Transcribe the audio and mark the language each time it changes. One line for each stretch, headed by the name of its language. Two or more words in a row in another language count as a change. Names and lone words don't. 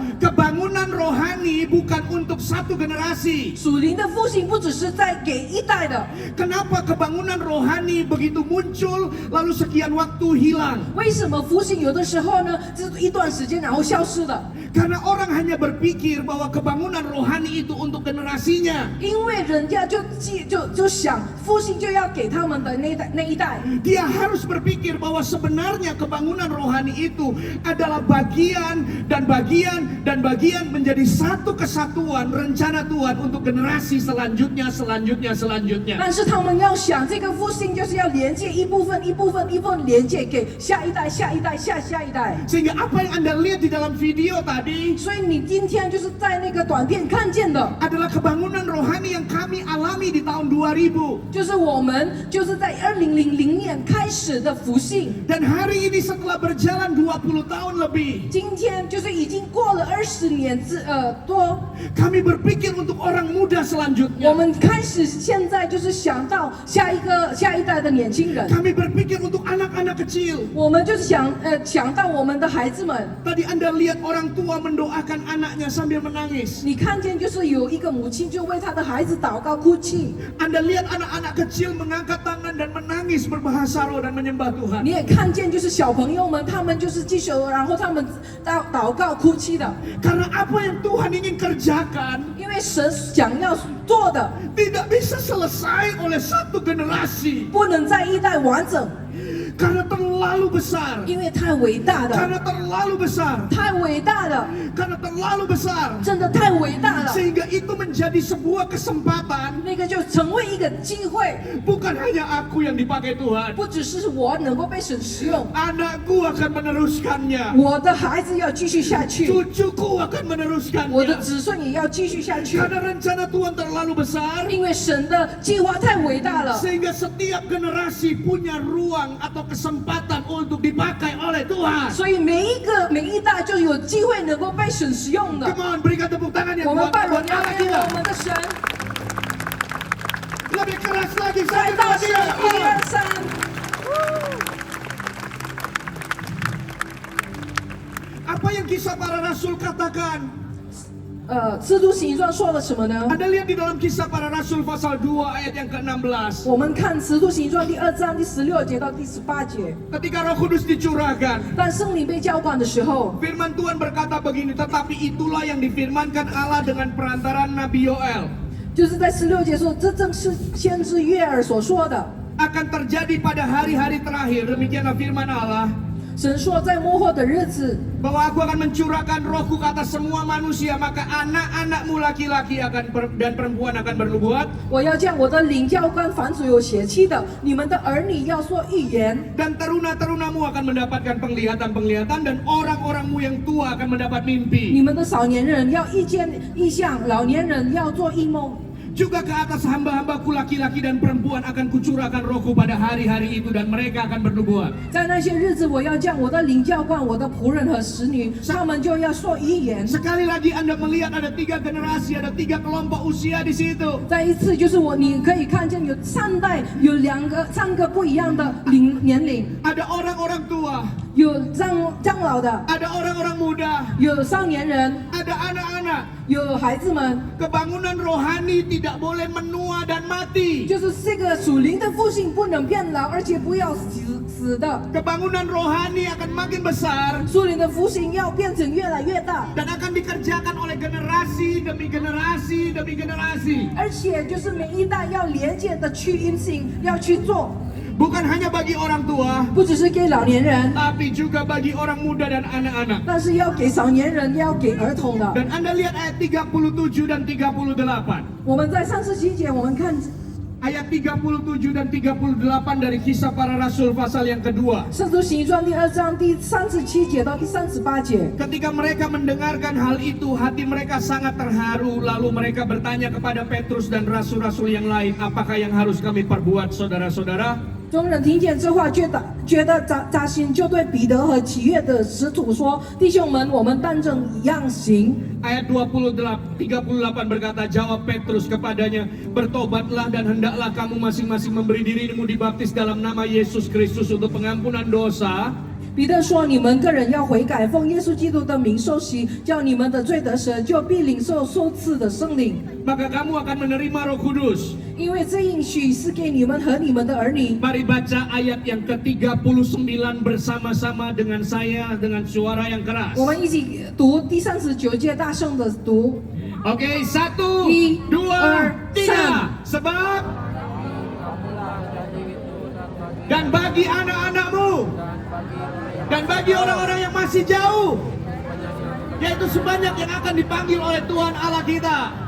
Indonesian: Kebangunan rohani bukan untuk 1 generasi.
Chinese: 属灵的复兴不只是在给1代的。
Indonesian: Kenapa kebangunan rohani begitu muncul lalu sekian waktu hilang?
Chinese: 为什么复兴有的时候呢，是一段时间然后消失的？
Indonesian: Karena orang hanya berpikir bahwa kebangunan rohani itu untuk generasinya.
Chinese: 因为人家就想复兴就要给他们的那一代，
Indonesian: Dia harus berpikir bahwa sebenarnya kebangunan rohani itu adalah bagian dan bagian dan bagian menjadi satu kesatuan rencana Tuhan untuk generasi selanjutnya.
Chinese: 但是他们要想这个复兴就是要连接一部分连接给下一代、下一代、下一代。
Indonesian: Sehingga apa yang Anda lihat di dalam video tadi
Chinese: 所以你今天就是在那个短片看见的，
Indonesian: adalah kebangunan rohani yang kami alami di tahun 2000.
Chinese: 就是我们就是在2000年开始的复兴。
Indonesian: Dan hari ini setelah berjalan 20 tahun lebih,
Chinese: 今天就是已经过了20年多，
Indonesian: kami berpikir untuk orang muda
Chinese: 我
Indonesian: selanjutnya.
Chinese: 们开始现在就是想到下一代的年轻人，
Indonesian: Kami berpikir untuk anak-anak kecil.
Chinese: 我们就是想到我们的孩子们。
Indonesian: Tadi Anda lihat orang tua mendoakan anaknya sambil menangis.
Chinese: 你看见就是有一个母亲就为她的孩子祷告哭泣，
Indonesian: Anda lihat anak-anak kecil mengangkat tangan dan menangis berbahasa roh dan menyembah Tuhan.
Chinese: 你也看见就是小朋友们，他们就是继续，然后他们祷告哭泣的，
Indonesian: Karena apa yang Tuhan ingin kerjakan
Chinese: 因为神想要做的
Indonesian: tidak bisa selesai oleh satu generasi.
Chinese: 不能在一代完整，
Indonesian: Karena terlalu besar.
Chinese: 因为太伟大的，
Indonesian: Karena terlalu besar.
Chinese: 太伟大了，
Indonesian: Karena terlalu besar.
Chinese: 真的太伟大了，
Indonesian: Sehingga itu menjadi sebuah kesempatan.
Chinese: 那个就成为一个机会，
Indonesian: Bukan hanya aku yang dipakai Tuhan.
Chinese: 不只是我能够被神使用，
Indonesian: Anakku akan meneruskannya.
Chinese: 我的孩子要继续下去，
Indonesian: Cucuku akan
Chinese: 我的
Indonesian: meneruskannya.
Chinese: 子孙也要继续下去，
Indonesian: Karena rencana Tuhan terlalu besar.
Chinese: 因为神的计划太伟大了。
Indonesian: Sehingga setiap generasi punya ruang atau kesempatan untuk dipakai oleh Tuhan.
Chinese: 所以每一代就有机会能够被神使用的。
English: Come on,
Indonesian: berikan tepuk tangan yang
Chinese: 我们
Indonesian: kuat
Chinese: 拜荣
Indonesian: buat
Chinese: 耀
Indonesian: Allah
Chinese: 给
Indonesian: kita.
Chinese: 我们的神。
Indonesian: Lebih keras lagi,
Chinese: 再
Indonesian: sakit
Chinese: 大
Indonesian: hati
Chinese: 声，
Indonesian: ya.
Chinese: 一二三。
Indonesian: Apa yang kisah para rasul katakan?
Chinese: 使徒行传说了什么呢？
Indonesian: Anda lihat di dalam kisah para rasul pasal 2 ayat yang ke-16.
Chinese: 我们看使徒行传第2章第16节到第18节。
Indonesian: Ketika Roh Kudus dicurahkan,
Chinese: 当圣灵被浇灌的时候，
Indonesian: firman Tuhan berkata begini, tetapi itulah yang difirmankan Allah dengan perantaran Nabi Yoel.
Chinese: 就是在16节说，这正是先知约珥所说的。
Indonesian: Akan terjadi pada hari-hari terakhir, demikianlah firman Allah,
Chinese: 神说，在末后的日子，
Indonesian: bahwa aku akan mencurahkan rohku ke atas semua manusia, maka anak-anakmu laki-laki dan perempuan akan bernubuat,
Chinese: 我要将我的灵浇灌凡所有血气的，你们的儿女要说预言，
Indonesian: dan teruna-terunamu akan mendapatkan penglihatan-penglihatan, dan orang-orangmu yang tua akan mendapat
Chinese: 你
Indonesian: mimpi.
Chinese: 们的少年人要意见异象，老年人要做异梦。
Indonesian: Juga ke atas hamba-hambaku laki-laki dan perempuan akan kucurahkan rohku pada hari-hari itu, dan mereka akan bernubuat.
Chinese: 在那些日子，我要将我的灵浇灌我的仆人和使女，他们就要说预言。
Indonesian: Sekali lagi Anda melihat ada 3 generasi, ada 3 kelompok usia di situ.
Chinese: 再一次，就是你可以看见有3代，有3个不一样的年龄，
Indonesian: Ada orang-orang tua,
Chinese: 有长老的，
Indonesian: ada orang-orang muda,
Chinese: 有少年人，
Indonesian: ada anak-anak.
Chinese: 有孩子们，
Indonesian: Kebangunan rohani tidak boleh menua dan mati.
Chinese: 就是这个属灵的复兴不能变老，而且不要死的。
Indonesian: Kebangunan rohani akan makin besar
Chinese: 属灵的复兴要变成越来越大，
Indonesian: dan akan dikerjakan oleh generasi demi generasi demi generasi.
Chinese: 而且就是每一代要连接的去运行，要去做，
Indonesian: Bukan hanya bagi orang tua,
Chinese: 不只是给老年人，
Indonesian: tapi juga bagi orang muda dan anak-anak.
Chinese: 但是要给少年人，要给儿童的。
Indonesian: Dan Anda lihat ayat 37 dan 38.
Chinese: 我们在37节，我们看
Indonesian: Ayat 37 dan 38 dari Kisah Para Rasul pasal yang kedua.
Chinese: 《圣经行传》第2章第37节到第38节。
Indonesian: Ketika mereka mendengarkan hal itu, hati mereka sangat terharu. Lalu mereka bertanya kepada Petrus dan rasul-rasul yang lain, apakah yang harus kami perbuat, saudara-saudara?
Chinese: 众人听见这话，觉得扎心，就对彼得和其余的使徒说：“弟兄们，我们当正一样行。”
Indonesian: Ayat 38 berkata, jawab Petrus kepadanya, bertobatlah dan hendaklah kamu masing-masing memberi dirimu dibaptis dalam nama Yesus Kristus untuk pengampunan dosa.
Chinese: 彼得说：“你们个人要悔改，奉耶稣基督的名受洗，叫你们的罪得赦，就必领受受赐的圣灵。
Indonesian: Maka kamu akan menerima Roh Kudus.
Chinese: 因为这应许是给你们和你们的儿女。”
Indonesian: Mari baca ayat yang ke-39 bersama-sama dengan saya dengan suara yang keras.
Chinese: 我们一起读第39节，大声的读。
Indonesian: Oke, 1,
Chinese: 1,
Indonesian: 2,
Chinese: 2,
Indonesian: 3. Sebab dan bagi anak-anakmu dan bagi orang-orang yang masih jauh, yaitu sebanyak yang akan dipanggil oleh Tuhan Allah kita.